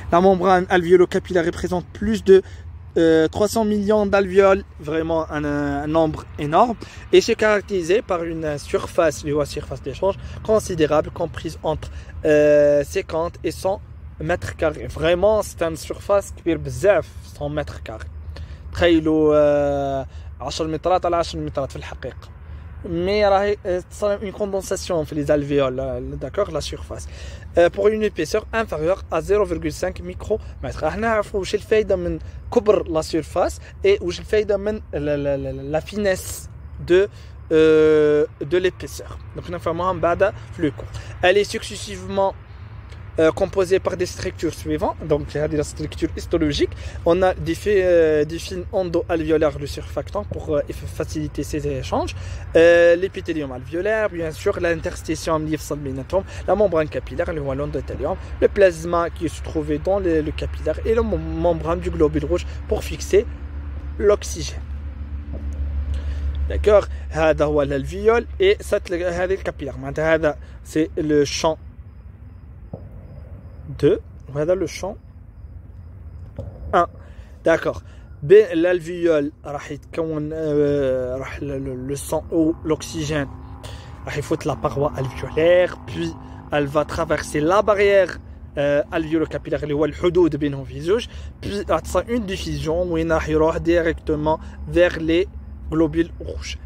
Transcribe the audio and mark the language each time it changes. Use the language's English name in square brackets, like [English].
[French] La membrane alvéolo-capillaire représente plus de 300 millions d'alvéoles, vraiment un nombre énorme, et c'est caractérisé par une surface d'échange considérable, comprise entre 50 et 100 mètres carrés. Vraiment, c'est une surface [Arabic] كبير بزاف [French] 100 mètres carrés. [Arabic] تخيلوا 10 مترات على 10 مترات في الحقيقة. [French] Mais [Arabic] راهي تصير [French] une condensation في les alvéoles, d'accord, la surface. Pour une épaisseur inférieure à 0,5 micromètres. [Arabic] راح نعرفوا واش الفايدة من كبر [French] la surface [Arabic] et واش الفايدة من [French] la finesse de l'épaisseur. [Arabic] Donc نفهموها من بعد في [French] le cours. Elle est successivement composée par des structures suivantes. Donc, la structure histologique. On a des fils endo-alvéolaires, le surfactant, pour faciliter ces échanges. L'épithélium alvéolaire, bien sûr, l'interstitium live-salminatum, la membrane capillaire, le l'endothélium, le plasma qui se trouvait dans le capillaire et la membrane du globule rouge pour fixer l'oxygène. D'accord? [Arabic] هذا هو [French] l'alvéole et [Arabic] هذا الكابيلار. معناتها هذا [French] c'est le champ 2, voilà le champ 1. D'accord. L'alvéole [Arabic] راح يتكون راح [French] le sang ou l'oxygène [Arabic] راح يفوت [French] la paroi alvéolaire, puis elle va traverser la barrière alvéolo-capillaire [Arabic] اللي هو الحدود بينهم في زوج, [French] puis [Arabic] راح تصير [French] une diffusion [Arabic] وين راح يروح [French] directement vers les globules rouges.